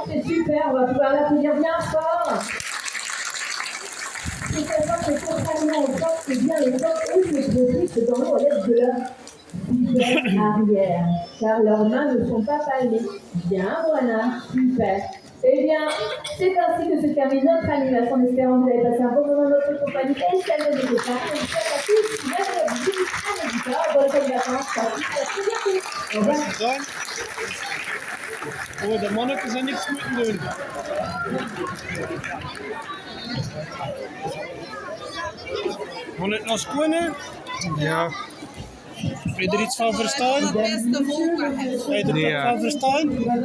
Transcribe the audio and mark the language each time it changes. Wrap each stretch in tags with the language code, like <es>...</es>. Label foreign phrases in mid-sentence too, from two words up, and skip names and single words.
<fr>C'est super, on va pouvoir l'applaudir bien fort. Il faut savoir que contrairement aux phoques, c'est bien les phoques, eux, se propulsent dans l'eau à l'aide de leur flippers arrière, car leurs mains ne sont pas palmées. Bien, Moana, super. Eh bien, c'est ainsi que se termine notre animation. En espérant que vous avez passé un bon moment de notre compagnie et celle de nos départ. On vous souhaite à tous une agréable visite à l'auditeur. Bonnes vacances. Très bientôt. Au revoir.</fr> <nl>Oh, de mannetjes zijn niks moeten doen. Moet het nog schoenen? Ja. Heb je er iets van verstaan? Heb je er iets van verstaan?</nl>